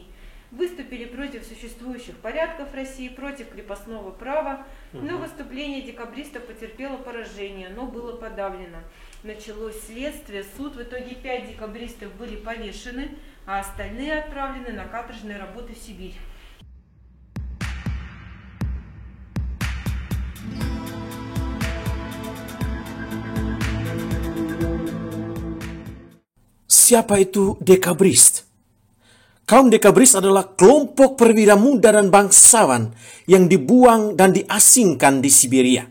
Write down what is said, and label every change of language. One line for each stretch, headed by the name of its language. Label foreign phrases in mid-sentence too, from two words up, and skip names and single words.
Russian: Выступили против существующих порядков России, против крепостного права, но выступление декабристов потерпело поражение, но было подавлено. Началось следствие, суд, в итоге 5 декабристов были повешены, а остальные отправлены на каторжные работы в Сибирь.
Indonesian: Siapa itu Decabris? Kaum Decabris adalah kelompok perwira muda dan bangsawan yang dibuang dan diasingkan di Siberia.